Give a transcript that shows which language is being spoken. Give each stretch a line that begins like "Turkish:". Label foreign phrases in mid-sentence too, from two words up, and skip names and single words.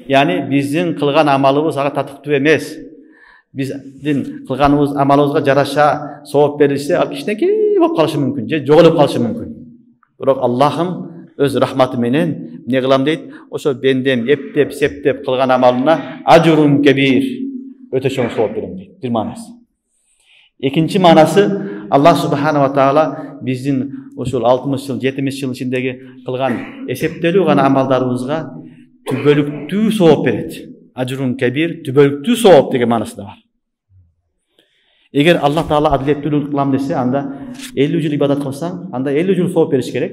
Kyrgyz: Яни биздин кылган амалыбыз ага татыктуу эмес. Биздин кылганыбыз амалыбызга жараша сооп берилсе, ал кичинекей болуп калышы мүмкүн, же жоголуп калышы мүмкүн. Бирок Аллахым өз рахматы менен эмне кылам дейт? Ошо бендем эптеп, септеп кылган амалына
Arabic: أجر كبير,
Kyrgyz: өтө чоң сооп берем дейт. Бир маанасы. Экинчи маанасы,
Arabic: الله سبحانه وتعالى
Kyrgyz: биздин ошол 60 жыл, 70 жыл ичиндеги кылган эсептелүү гана амалдарыбызга түбөлүктүү сооп берет.
Arabic: أجر كبير,
Kyrgyz: түбөлүктүү сооп деген маанасы да бар. Эгер Аллах таала адилеттүүлүк кылам десе, анда 50 жыл ибадат кылсаң, анда 50 жыл сооп бериш керек.